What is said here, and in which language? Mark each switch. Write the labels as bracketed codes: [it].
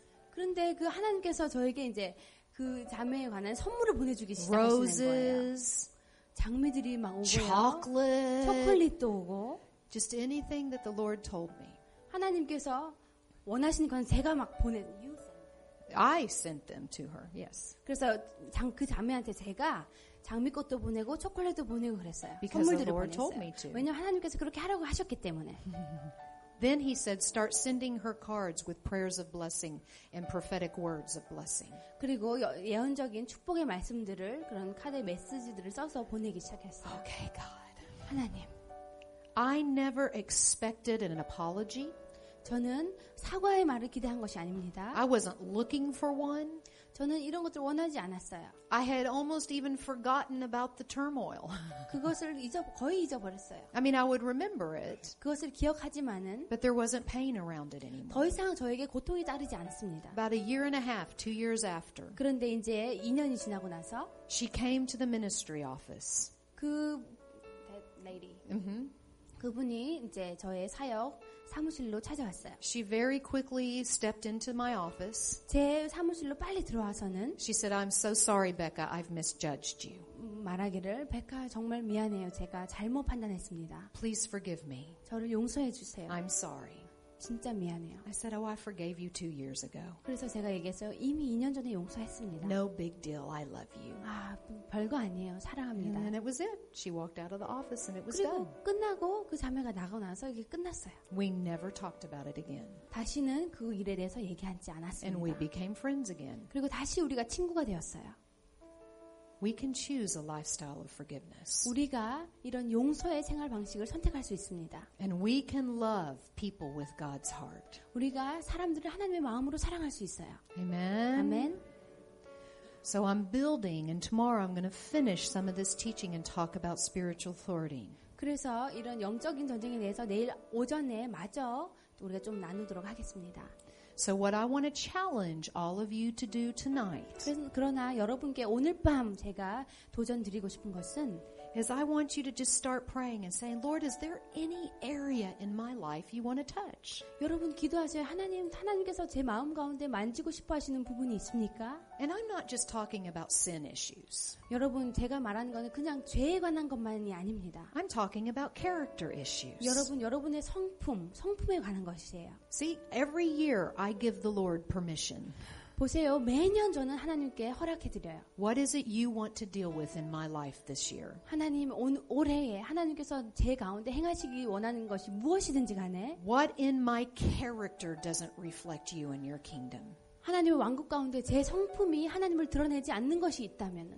[ko] 그런데 그 하나님께서 저에게 이제 그 자매에 관한 선물을 보내주기 시작하시는 거예요. [en] Roses, [ko] 장미들이 막 오고요. [en] chocolate, [ko] 초콜릿도 오고. [en] just anything that the Lord told me. [ko] 하나님께서 원하시는 건 제가 막 [en] I sent them to her, yes. [ko] 그래서 그 자매한테 제가 장미꽃도 보내고 초콜릿도 보내고 그랬어요. [en] Because [ko] 선물들을 [en] the Lord told [ko] 보냈어요. [en] me to. [ko] 왜냐하면 하나님께서 그렇게 하라고 하셨기 때문에. [en] Then he said, start sending her cards with prayers of blessing and prophetic words of blessing. [ko] 그리고 예언적인 축복의 말씀들을 그런 카드 메시지들을 써서 보내기 시작했어요. [en] Okay, God. [ko] 하나님, [en] I never expected an apology. [ko] 저는 사과의 말을 기대한 것이 아닙니다. [en] I wasn't looking for one. [ko] 저는 이런 것들 원하지 않았어요. [en] I had almost even forgotten about the turmoil. [ko] 그것을 거의 잊어버렸어요. [en] I mean, I would remember it, [ko] 그것을 기억하지만은 [en] but there wasn't pain around it anymore. [ko] 더 이상 저에게 고통이 따르지 않습니다. [en] About a year and a half, 2 years after, [ko] 그런데 이제 2년이 지나고 나서 [en] she came to the ministry office. that lady, Mm-hmm. [ko] 그분이 이제 저의 사무실로 찾아왔어요. [en] She very quickly stepped into my office. [ko] 제 사무실로 빨리 들어와서는 [en] She said, I'm so sorry, Becca. I've misjudged you. [ko] 말하기를 백화 정말 미안해요. 제가 잘못 판단했습니다. [en] Please forgive me. [ko] 저를 용서해 주세요. [en] I'm sorry. [ko] 진짜 미안해요. [en] I said, oh, I forgave you 2 years ago. [ko] 그래서 제가 얘기했어요. 이미 2년 전에 용서했습니다. [en] No big deal. I love you. [ko] 아, 별거 아니에요. 사랑합니다. [en] And then it was it. She walked out of the office and it was [ko] 그리고 [en] done. [ko] 끝나고 그 자매가 나가고 나서 이게 끝났어요. [en] We never talked about it again. [ko] 다시는 그 일에 대해서 얘기하지 [en] And [ko] 않았습니다. [en] we became friends again. [ko] 그리고 다시 우리가 친구가 되었어요. [en] We can choose a lifestyle of forgiveness. [ko] 우리가 이런 용서의 생활 방식을 선택할 수 있습니다. [en] And we can love people with God's heart. [ko] 우리가 사람들을 하나님의 마음으로 사랑할 수 있어요. [en] Amen. [ko] 아멘. [en] So I'm building, and tomorrow I'm going to finish some of this teaching and talk about spiritual authority. [ko] 그래서 이런 영적인 전쟁에 대해서 내일 오전에 마저 우리가 좀 나누도록 하겠습니다. [en] So what I want to challenge all of you to do tonight [ko] 그러나 여러분께 오늘 밤 제가 도전 드리고 싶은 것은 [en] is I want you to just start praying and saying, Lord, is there any area in my life you want to touch? [ko] 여러분 기도하세요. 하나님께서 제 마음 가운데 만지고 싶어 하시는 부분이 있습니까? [en] And I'm not just talking about sin issues. [ko] 여러분 제가 말하는 거는 그냥 죄에 관한 것만이 아닙니다. [en] I'm talking about character issues. [ko] 여러분의 성품에 관한 것이에요. [en] See, every year I give the Lord permission. [ko] 보세요. 매년 저는 하나님께 허락해드려요. [en] What is it you want to deal with in my life this year? [ko] 하나님 올해에 하나님께서 제 가운데 행하시기 원하는 것이 무엇이든지 간에 [en] What in my character doesn't reflect you and your kingdom? [ko] 하나님의 왕국 가운데 제 성품이 하나님을 드러내지 않는 것이 있다면